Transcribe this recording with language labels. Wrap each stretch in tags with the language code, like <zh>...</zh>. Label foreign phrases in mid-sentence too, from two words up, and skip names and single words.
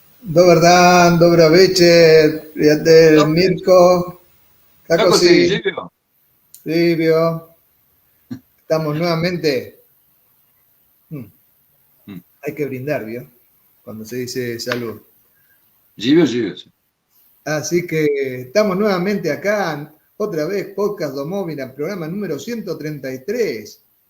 <hr>Dobar dan, dobra večer, prijatelj Mirko. Kako Kako si si? živio? Livio.</hr> <es>Estamos nuevamente. Hmm, Mm. Hay que brindar, ¿vio? Cuando se dice salud.</es> <hr>Živio. Sí.</hr> <es>Así que estamos nuevamente acá, otra vez, Podcast Domóvil, programa número 133.</es>